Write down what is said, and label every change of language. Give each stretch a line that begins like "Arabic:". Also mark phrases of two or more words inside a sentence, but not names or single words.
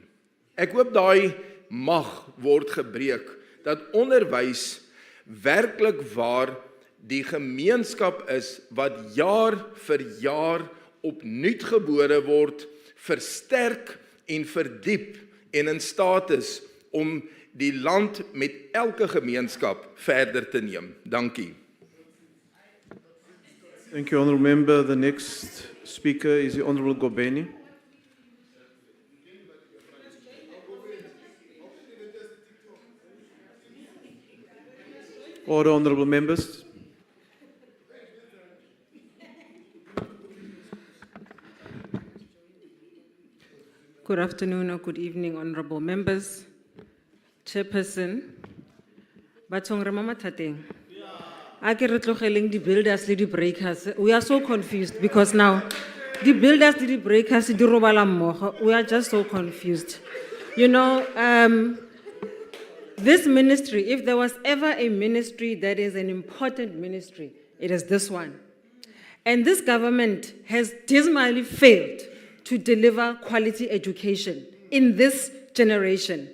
Afrikaans: Ek hoop daai mag word gebreek, dat onderwys werklik waar die gemeenskap is, wat jaar vir jaar opnuut gebore word, versterk en verdiep en in staat is om die land met elke gemeenskap verder te neem. Dankie.
English: Thank you, Honourable Member. The next speaker is the Honourable Gobeni. Order, Honourable Members. Good afternoon or good evening, Honourable Members. Chairperson, Batsongre Mama Tateng.
Northern Sotho: Ake re tlogeleng di builders le di breakers.
English: We are so confused because now the builders
Northern Sotho: le di breakers di robala mmogo.
English: We are just so confused. You know, this ministry, if there was ever a ministry that is an important ministry, it is this one. And this government has dismally failed to deliver quality education in this generation.